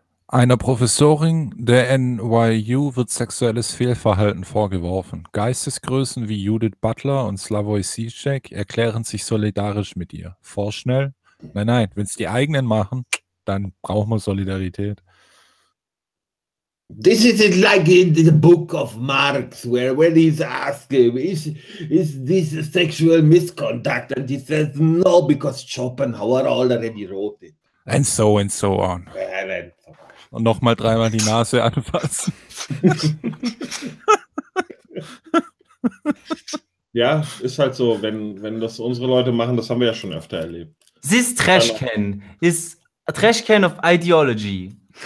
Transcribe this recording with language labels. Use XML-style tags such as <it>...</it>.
<de>Einer Professorin der NYU wird sexuelles Fehlverhalten vorgeworfen. Geistesgrößen wie Judith Butler und Slavoj Žižek erklären sich solidarisch mit ihr. Vorschnell? Nein, wenn es die eigenen machen, dann brauchen wir Solidarität.</de> <en>This is it like in the book of Marx, where when he's asking, is this a sexual misconduct? And he says, no, because Schopenhauer already wrote it. And so on. Well, and so on.</en> <de>Und nochmal dreimal die Nase anfassen. Ja, ist halt so, wenn das unsere Leute machen, das haben wir ja schon öfter erlebt.</de> <en>This trash can is a trash can of ideology.</en>